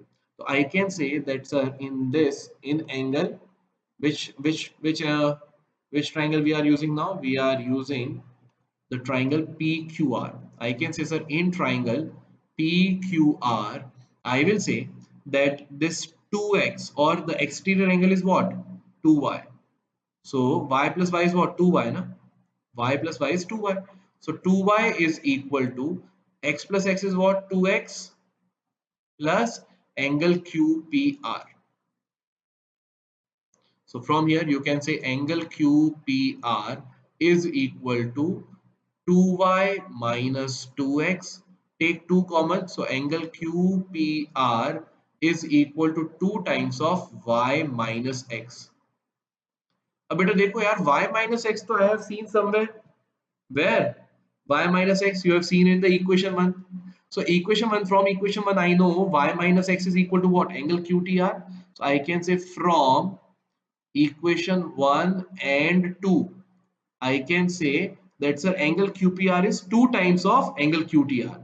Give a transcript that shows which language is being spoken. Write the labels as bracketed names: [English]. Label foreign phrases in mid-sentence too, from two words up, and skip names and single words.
[English] So I can say that in angle which triangle we are using now? We are using the triangle PQR. I can say sir in triangle PQR, I will say that this 2x or the exterior angle is what? 2y. So y plus y is what? 2y na? Y plus y is 2y. So 2y is equal to x plus x is what? 2x plus angle QPR. So from here you can say angle QPR is equal to 2y minus 2x. Take 2 common, so angle QPR is equal to 2 times of y minus x. [Hindi] अब बेटा देखो यार [English] y minus x तो I have seen somewhere. Where? Y minus x you have seen in the equation 1. So equation 1, from equation 1 I know y minus x is equal to what? Angle QTR. So I can say from equation 1 and 2 I can say that sir angle QPR is 2 times of angle QTR.